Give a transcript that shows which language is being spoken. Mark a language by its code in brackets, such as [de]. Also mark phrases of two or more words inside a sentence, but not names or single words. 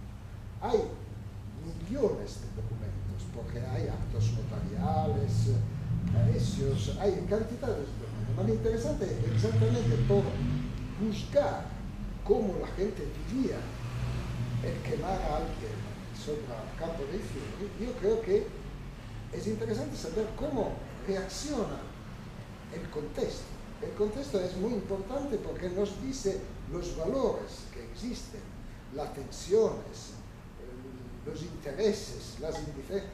[es] Hay millones de documentos, porque hay actos notariales, hay cantidades de documentos. Pero lo interesante es exactamente por buscar cómo la gente vivía el quemar a alguien sobre el campo dei fiori. Yo creo que es interesante saber cómo reacciona el contexto. El contexto es muy importante porque nos dice los valores que existen, las tensiones, los intereses, las indiferencias.